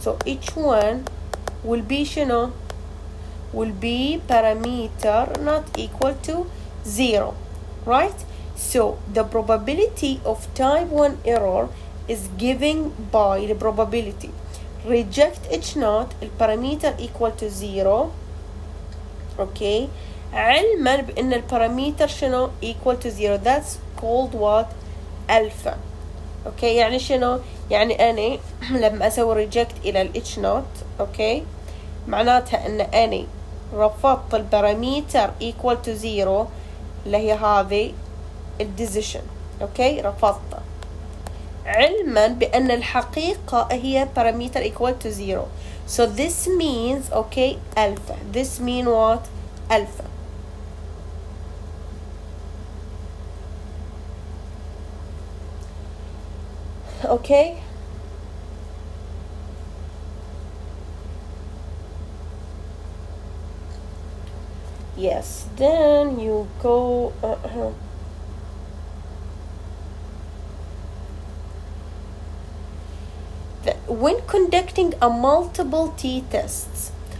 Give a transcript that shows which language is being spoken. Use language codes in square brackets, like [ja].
[en] So each one will be شنو? will be parameter not equal to 0, right? So the probability of type 1 error is given by the probability reject each note البارامتر equal to 0. okay, [ar] علما بأن البارامتر شنو [en] equal to 0. that's called what? alpha. [ar] okay, يعني شنو؟ يعني أنا لما أسوي reject إلى ال each note okay معناتها أن أنا رفضت البارامتر equal to 0 اللي هي هذه الديسيشن. اوكي رفضته علما بأن الحقيقة هي parameter equal to 0. [en] so this means okay alpha. this mean what? alpha. okay, yes, then you go when conducting a multiple t-tests